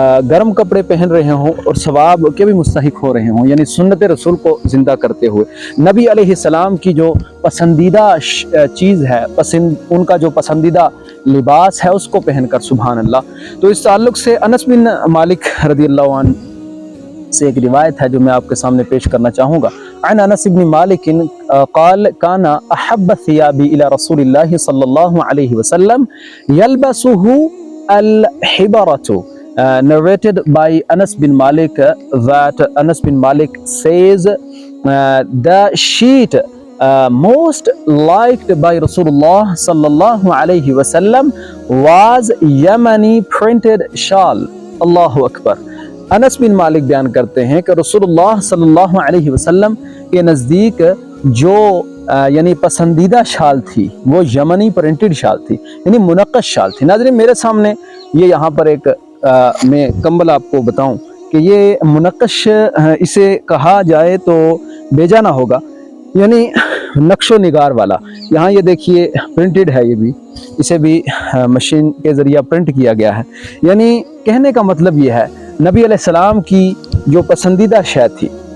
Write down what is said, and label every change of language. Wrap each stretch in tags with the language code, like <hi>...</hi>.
<ur>گرم کپڑے پہن رہے ہوں اور ثواب کے بھی مستحق ہو رہے ہوں، یعنی سنت رسول کو زندہ کرتے ہوئے۔ نبی علیہ السلام کی جو پسندیدہ چیز ہے، ان کا جو پسندیدہ لباس ہے، اس کو پہن کر، سبحان اللہ۔ تو اس تعلق سے انس بن مالک رضی اللہ عنہ سے ایک روایت ہے جو میں آپ کے سامنے پیش کرنا چاہوں گا۔</ur> <ar>عن انس بن مالک قال كان احب الثياب الى رسول الله صلى الله عليه وسلم يلبسه الحبرة.</ar> <en>Narrated by Anas bin Malik that Anas bin Malik says the sheet most liked by Rasulullah sallallahu alayhi wasallam was Yemeni printed shawl.</en> <ar>Allahu Akbar.</ar> <ur>انس بن مالک بیان کرتے ہیں کہ رسول اللہ صلی اللہ علیہ وسلم کے نزدیک جو یعنی پسندیدہ شال تھی وہ یمنی پرنٹڈ شال تھی، یعنی منقش شال تھی۔ ناظرین، میرے سامنے یہ یہاں پر ایک میں کمبل آپ کو بتاؤں کہ یہ منقش اسے کہا جائے تو بیجا نہ ہوگا، یعنی نقش و نگار والا۔ یہاں یہ دیکھیے پرنٹڈ ہے، یہ بھی اسے بھی مشین کے ذریعہ پرنٹ کیا گیا ہے۔ یعنی کہنے کا مطلب یہ ہے نبی علیہ السلام کی جو پسندیدہ شے تھی،</ur>